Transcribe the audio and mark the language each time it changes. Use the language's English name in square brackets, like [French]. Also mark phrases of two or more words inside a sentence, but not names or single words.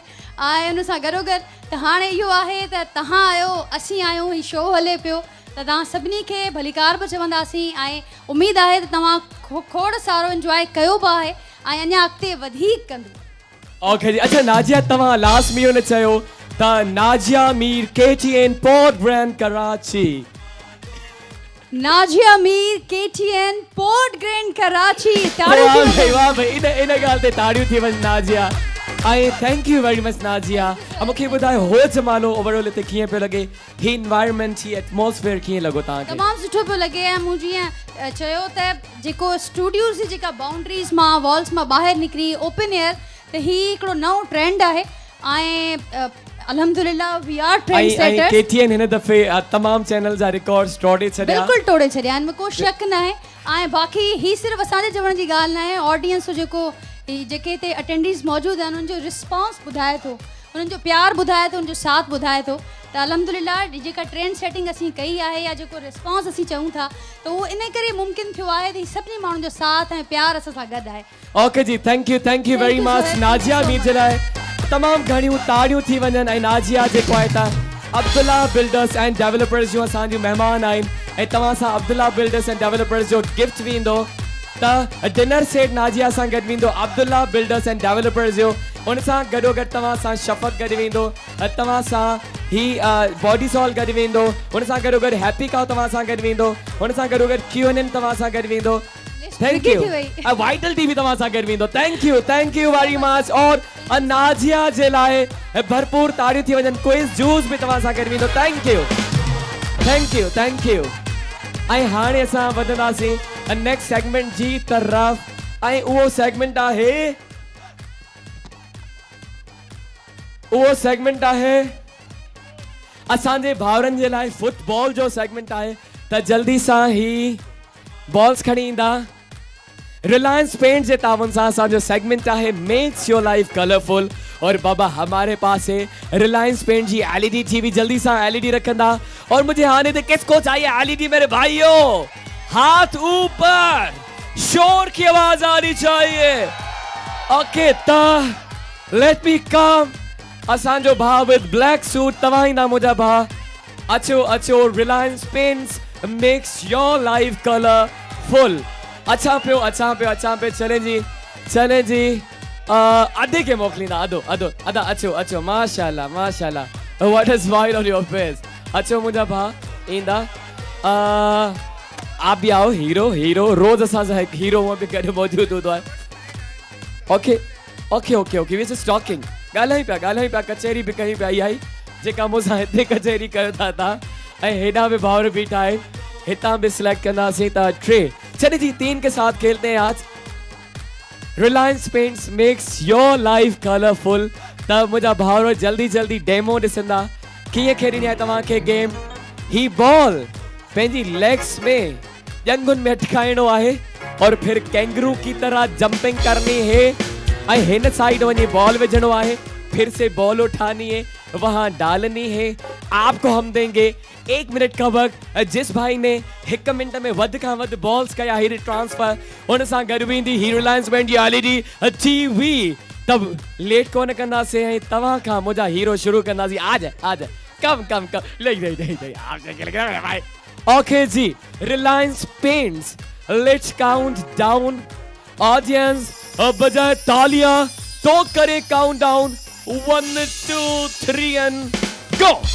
[Sindhi] ऐं उन सां गॾोगॾु त हाणे इहो आहे त तव्हां आहियो, असीं आहियूं, हीउ शो हले पियो, त तव्हां सभिनी खे भलीकार बि चवंदासीं। ऐं उमेदु आहे त तव्हां खोड़ सारो इंजॉय कयो बि आहे ऐं अञा अॻिते वधीक कंदो। ओके जी, अच्छा नाजिया, तव्हां लास्ट में इहो न चयो त नाजिया मीर KTN पोर्ट ब्रांड कराची। नाजिया मीर KTN पोर्ट ग्रैंड कराची। वाह भाई, वाह भाई, इन ॻाल्हि ते ताड़ियूं थी वञनि नाजिया। ऐं [English] thank you very much [Sindhi] नाजिया। मूंखे ॿुधायो हो जमालो ओवरऑल हिते कीअं पियो लॻे, ही एनवायरनमेंट, ही एटमॉस्फेयर कीअं लॻो तव्हांखे? तमामु सुठो पियो लॻे। ऐं मूं जीअं चयो त जेको स्टूडियोज़ जी जेका बाउंड्रीज़ मां वॉल्स मां ॿाहिरि निकिरी [English] open air, [Sindhi] त हीउ हिकिड़ो नओं ट्रेंड आहे। [English] ऐं अल्हम्दुलिल्लाह we are trend setters. [Sindhi] KTN हिन दफ़े तमामु चैनल जा रिकॉर्ड्स टोड़े छॾिया। बिल्कुलु टोड़े छॾिया आहिनि, को शक न आहे। ऐं बाक़ी ही सिर्फ़ु असांजे चवण जी ॻाल्हि न आहे, ऑडियंस जो जेको जेके हिते अटेंडीज़ मौजूदु आहिनि उनजो रिस्पॉन्स ॿुधाए थो, उन्हनि जो प्यार ॿुधाए थो, उनजो साथ ॿुधाए थो। त अल्हम्दुलिल्लाह जेका [English] trend setting [Sindhi] असीं कई आहे या जेको रिस्पॉन्स असीं चऊं था, त उहो इन करे मुमकिन थियो आहे त सभिनी माण्हुनि जो साथ ऐं प्यार असां सां गॾु आहे। ओके जी, [English] thank you very much [Sindhi] नाजिया मीर जे लाइ तमामु घणियूं ताड़ियूं थी वञनि। ऐं नाजिया जेको आहे त अब्दुल्ला बिल्डर्स एंड डेवलपर्स जो असांजूं महिमान आहिनि, ऐं तव्हां सां अब्दुल्ला बिल्डर्स एंड डेवलपर्स जो गिफ्ट बि ईंदो। त [English] dinner set [Sindhi] नाजिया सां गॾु वेंदो अब्दुल्ला बिल्डर्स एंड डेवलपर्स जो, उन सां गॾोगॾु तव्हां सां शफ़क़त गॾु वेंदो, तव्हां सां ही बॉडी सॉल गॾु वेंदो, उन सां गॾोगॾु हैप्पी काउ तव्हां सां गॾु वेंदो, उन सां गॾोगॾु QNN तव्हां सां गॾु वेंदो। [English] thank you. [Sindhi] वाइटल टीवी तव्हां सां गॾु वेंदो। [English] thank you very much. [Sindhi] और नाजिया जे लाइ भरपूर ताड़ियूं थी वञनि। क्विज जूस बि तव्हां सां गॾु वेंदो। [English] thank you. [Sindhi] ऐं हाणे असां वधंदासीं [English] next segment [Sindhi] जी तरफ़। ऐं उहो सेगमेंट आहे असांजे भाउरनि जे लाइ फुटबॉल जो सेगमेंट आहे। त जल्दी सां ही बॉल्स खणी ईंदा। रिलायंस पेंट जे तावन सां असांजो सेगमेंट आहे [English] makes your life colorful. [Urdu] اور بابا ہمارے پاس ہے ریلائنس پینٹ جی LED TV. [Sindhi] जल्दी सा LED रखंदा। [Urdu] اور مجھے آنے دے، کس کو چاہیے LED میرے بھائیوں? ہاتھ اوپر، شور کی آواز آنی چاہیے. [English] OK, let me come [Sindhi] असांजो भाउ [English] with black suit. [Sindhi] तव्हां ईंदा मुंहिंजा भाउ, अचो। [English] Reliance Paints makes your life colorful. [Sindhi] अच्छा पियो। [Urdu] चलें जी, चले जी [Sindhi] अधे के मोकलींदा अधो अधो अदा अचो अचो माशाल्लाह माशाल्लाह [English] what is smile on your face [Sindhi] अचो मुंहिंजा भाउ ईंदा [Urdu] آپ بھی آؤ [Sindhi] हीरो हीरो रोज असां सां हिकु हीरो हूअं बि गॾु मौजूदु हूंदो आहे [English] OK OK OK OK we just talking [Sindhi] ॻाल्हायूं पिया कचहरी बि कयूं पिया इहा ई जेका मूंसां हिते कचहरी कयो था तव्हां ऐं हेॾा बि भाउर बीठा आहिनि हितां बि सिलेक्ट कंदासीं त टे [Urdu] چلیے جی 3 کے ساتھ کھیلتے ہیں آج [Sindhi] रिलायंस पेंट्स [English] makes your life colorful [Sindhi] त मुंहिंजा भाउर जल्दी जल्दी डेमो ॾिसंदा कीअं खेॾणी आहे तव्हांखे गेम ही बॉल पंहिंजी लेग्स में ॼंगुनि में अटकाइणो आहे [Urdu] اور پھر کینگرو کی طرح جمپنگ کرنی ہے [Sindhi] ऐं हिन साइड वञी बॉल विझणो आहे [Urdu] پھر سے بال اٹھانی ہے وہاں ڈالنی ہے آپ کو ہم دیں گے 1 منٹ کا وقت جس بھائی نے 1 منٹ میں [Sindhi] वध का वध बॉल्स कया हीर ट्रांसफर उन सां गॾु वेंदी ही रिलायंस बैंड जी एलईडी टीवी तब [English] let con [Sindhi] कंदासीं ऐं तव्हां खां मुंहिंजा हीरो शुरू कंदासीं [Urdu] آج کم نہیں آپ سے کھیل کر بھائی [Sindhi] ओके जी रिलायंस पेंट्स [English] let's count down audience [Urdu] بجائے تالیاں تو کرے کاؤنٹ ڈاؤن [Sindhi] 1 2 3 [English] and go